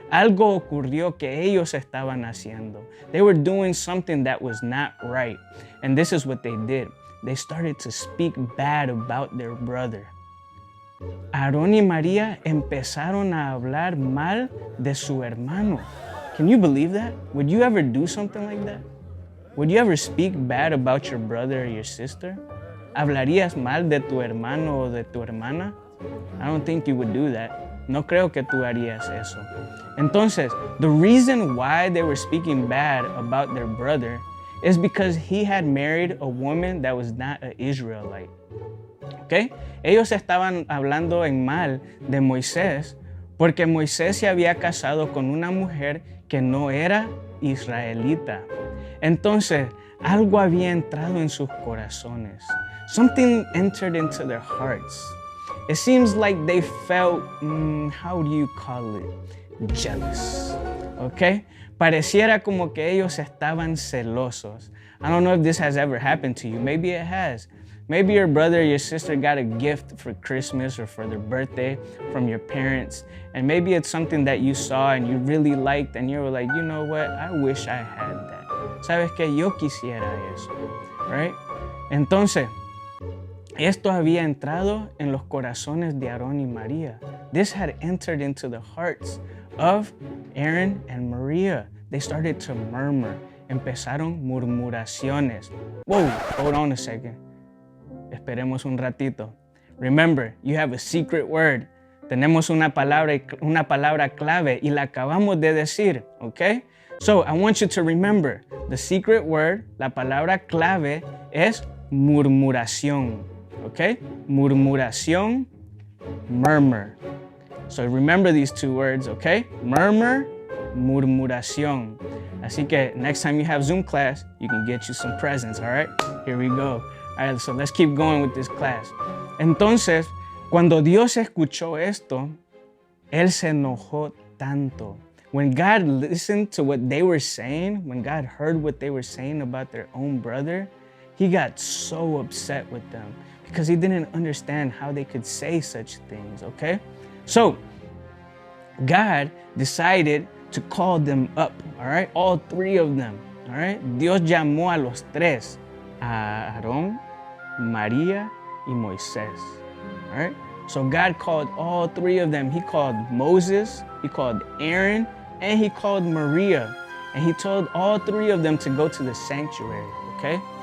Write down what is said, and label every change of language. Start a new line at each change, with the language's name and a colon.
Spanish: Algo ocurrió que ellos estaban haciendo.
English: They were doing something that was not right. And this is what they did. They started to speak bad about their brother.
Spanish: Arón y María empezaron a hablar mal de su hermano.
English: Can you believe that? Would you ever do something like that? Would you ever speak bad about your brother or your sister?
Spanish: ¿Hablarías mal de tu hermano o de tu hermana?
English: I don't think you would do that.
Spanish: No creo que tú harías eso.
English: Entonces, the reason why they were speaking bad about their brother is because he had married a woman that was not an Israelite. ¿Okay?
Spanish: Ellos estaban hablando en mal de Moisés porque Moisés se había casado con una mujer que no era israelita. Entonces, algo había entrado en sus corazones.
English: Something entered into their hearts. It seems like they felt, how do you call it? Jealous. ¿Okay?
Spanish: Pareciera como que ellos estaban celosos.
English: I don't know if this has ever happened to you. Maybe it has. Maybe your brother or your sister got a gift for Christmas or for their birthday from your parents. And maybe it's something that you saw and you really liked and you were like, you know what? I wish I had that.
Spanish: ¿Sabes qué? Yo quisiera eso.
English: Right?
Spanish: Entonces, esto había entrado en los corazones de Arón y María.
English: This had entered into the hearts of Arron and Maria. They started to murmur.
Spanish: Empezaron murmuraciones.
English: Whoa, hold on a second.
Spanish: Esperemos un ratito.
English: Remember, you have a secret word.
Spanish: Tenemos una palabra clave y la acabamos de decir, okay?
English: So, I want you to remember, the secret word,
Spanish: la palabra clave es murmuración,
English: okay?
Spanish: Murmuración, murmur.
English: So, remember these two words, okay? Murmur, murmuración. Así que next time you have Zoom class, you can get you some presents, all right? Here we go. All right, so let's keep going with this class.
Spanish: Entonces, cuando Dios escuchó esto, Él se enojó tanto.
English: When God listened to what they were saying, when God heard what they were saying about their own brother, He got so upset with them because He didn't understand how they could say such things, okay? So, God decided to call them up, all right? All three of them, all right?
Spanish: Dios llamó a los tres, a Arón, María, y Moisés, all right?
English: So God called all three of them. He called Moses, he called Aaron, and he called Maria. And he told all three of them to go to the sanctuary, okay?